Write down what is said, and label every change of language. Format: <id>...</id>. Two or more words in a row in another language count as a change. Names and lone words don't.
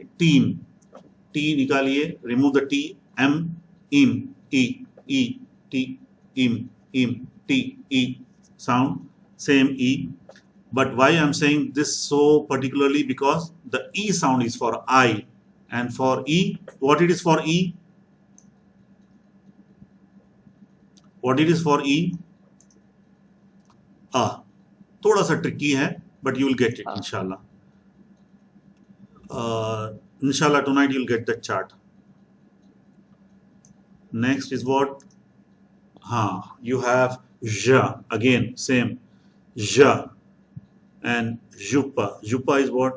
<en>Team. T nikaliye, remove the T. M, im, E, E, T, im, T, E. Sound, same E. But why I'm saying this so particularly? Because the E sound is for I. And for E, what it is for E? What it is for E?</en> <ur>Thoda sa tricky hai,</ur> <en>but you will get it, inshallah. Inshallah, tonight you'll get the chart. Next is what? You have ja. Again, same. Ja. And jupa. Jupa is what?</en>